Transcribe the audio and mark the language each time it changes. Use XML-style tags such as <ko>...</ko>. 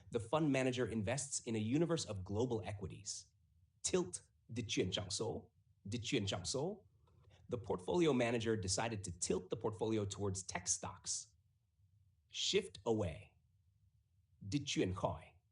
<en>The fund manager invests in a universe of global equities.</en> <vi>Tilt, dịch chuyển trọng số.</vi> <en>The portfolio manager decided to tilt the portfolio towards tech stocks. Shift away,</en> <vi>dịch chuyển khỏi.</vi>